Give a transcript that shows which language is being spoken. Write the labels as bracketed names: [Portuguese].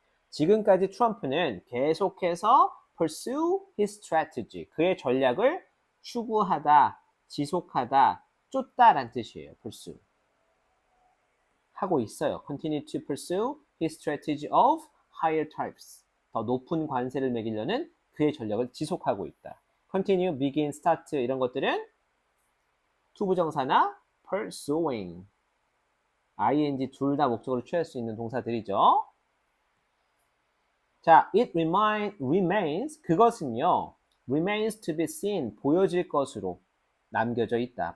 [Korean] 지금까지 트럼프는 계속해서 [English] pursue his strategy, [Korean] 그의 전략을 추구하다, 지속하다, 쫓다란 뜻이에요. pursue. 하고 있어요. [English] continue to pursue his strategy of higher tariffs. [Korean] 더 높은 관세를 매기려는 그의 전략을 지속하고 있다. continue, begin, start 이런 것들은 투부정사나 pursuing, ing 둘 다 목적으로 취할 수 있는 동사들이죠. [English] 자, it remains, [Korean] 그것은요, [English] remains to be seen, [Korean] 보여질 것으로 남겨져 있다.